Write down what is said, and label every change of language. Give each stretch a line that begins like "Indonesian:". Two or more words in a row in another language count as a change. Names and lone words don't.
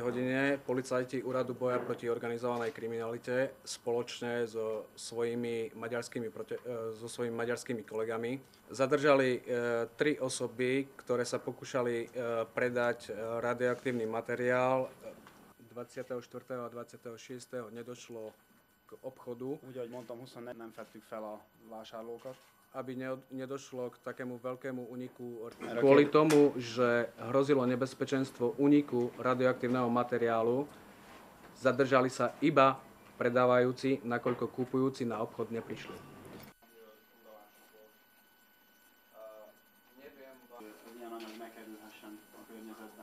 Slovak: hodine policajti Úradu boja proti organizovanej kriminalite spoločne so svojimi maďarskými kolegami zadržali 3 osoby, ktoré sa pokúšali predať radioaktívny materiál. 24. a 26. nedošlo k obchodu.
Hungarian: Úgy, ahogy mondtam, 24 nem fettük fel a vásárlókat.
Slovak: Aby nedošlo k takému veľkému úniku. Kvôli tomu, že hrozilo nebezpečenstvo úniku radioaktívneho materiálu, zadržali sa iba predávajúci, nakoľko kupujúci na obchod neprišli.
Hungarian: Ilyen anyag ne kerülhessen a környezetbe.